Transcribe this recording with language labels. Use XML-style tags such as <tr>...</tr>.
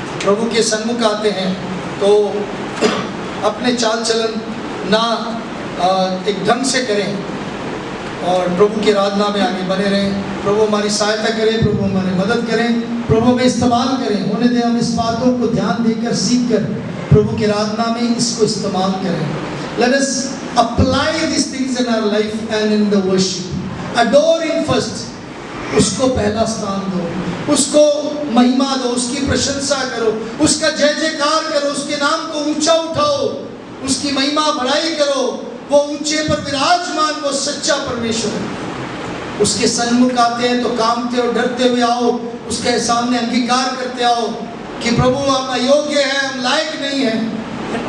<hi>प्रभु के सन्मुख आते हैं तो अपने चाल चलन ना एक ढंग से करें और प्रभु की आराधना में आगे बने रहें। प्रभु हमारी सहायता करें, प्रभु हमारी मदद करें, प्रभु हमें इस्तेमाल करें। होने दें हम इस बातों को ध्यान देकर, सीख कर प्रभु की आराधना में इसको इस्तेमाल करें।</hi> <en>Let us apply these things in our life and in the worship. Adore him first,</en> <hi>उसको पहला स्थान दो। उसको महिमा दो, उसकी प्रशंसा करो, उसका जय जयकार करो, उसके नाम को ऊंचा उठाओ, उसकी महिमा बढ़ाई करो। वो ऊंचे पर विराजमान, वो सच्चा परमेश्वर है। उसके सन्मुख आते हैं तो कांपते और डरते हुए आओ, उसके सामने अंगीकार करते आओ कि प्रभु हम अयोग्य हैं, हम लायक नहीं हैं।</hi>